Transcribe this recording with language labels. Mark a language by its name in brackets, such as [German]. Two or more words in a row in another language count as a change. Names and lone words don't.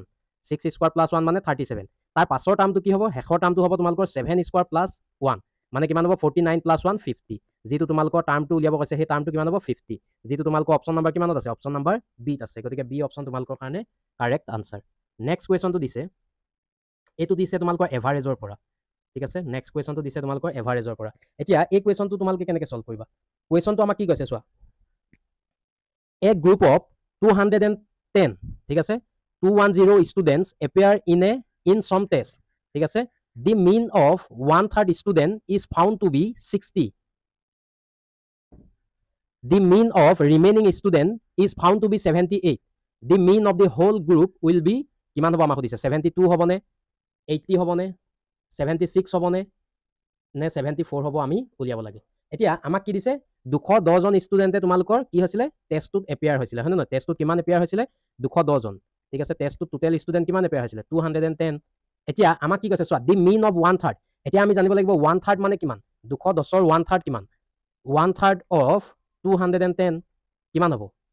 [Assamese] 6 স্কোৱাৰ প্লাছ 1 মানে 37 তাৰ পাছৰ টাৰ্মটো কি হ'ব শেষৰ টাৰ্মটো হ'ব তোমালোকৰ 7 স্কোৱাৰ প্লাছ 1 মানে কিমান হ'ব 49 প্লাছ 1 50 যিটো তোমালোকৰ টাৰ্মটো উলিয়াব কৈছে সেই টাৰ্মটো কিমান হ'ব 50 যিটো তোমালোকৰ [English] option number [Assamese] কিমানত আছে [English] option number [Assamese] বিত আছে গতিকে বি অপশ্যন তোমালোকৰ কাৰণে [English] correct answer next question [Assamese] দিছে এইটো দিছে তোমালোকৰ এভাৰেজৰ পৰা ঠিক আছে [English] next question [Assamese] দিছে তোমালোকৰ এভাৰেজৰ পৰা এতিয়া এই কুৱেশ্যনটো তোমালোকে কেনেকৈ সলভ কৰিবা কুৱেশ্যনটো আমাক কি কৈছে চোৱা [English] a group of 210 [Assamese] ঠিক আছে [English] 210 students appear in some test [Assamese] ঠিক আছে [English] the mean of 1/3 student is found to be 60 the mean of remaining student is found to be 78 the mean of the whole group will be [Assamese] কিমান হ'ব আমাক সুধিছে 72 হ'বনে 80 হ'বনে 76 হ'বনে নে 74 হ'ব আমি উলিয়াব লাগে এতিয়া আমাক কি দিছে 210 জন ষ্টুডেণ্টে তোমালোকৰ কি হৈছিলে টেষ্টটোত এপিয়াৰ হৈছিলে হয় নহয় টেষ্টটোত কিমান এপিয়াৰ হৈছিলে 210 জন ঠিক আছে টেষ্টটোত টোটেল ষ্টুডেণ্ট কিমান এপিয়াৰ হৈছিলে 210 এতিয়া আমাক কি কৈছে চোৱা [English] the mean of 1/3 [Assamese] এতিয়া আমি জানিব লাগিব 1/3 মানে কিমান 210ৰ 1/3 কিমান [English] 1/3 of 210 [Assamese] কিমান হ'ব